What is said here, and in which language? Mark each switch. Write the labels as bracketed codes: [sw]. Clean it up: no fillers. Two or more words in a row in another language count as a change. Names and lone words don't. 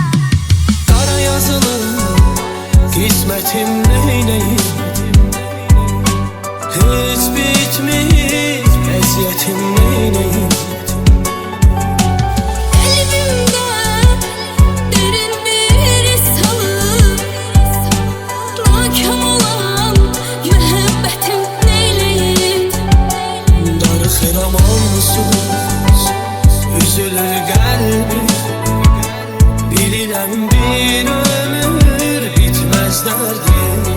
[tr] Kara yazılı kısmetim neyleyim, hiç bitmez eziyetim neyleyim. Kalbimde derin bir iz salıb, nakam olan mühabbetim neyleyim. [az] Darıxıram onsuz, üzülür qəlbim. Bilirəm bir ömür bitməz dərdim.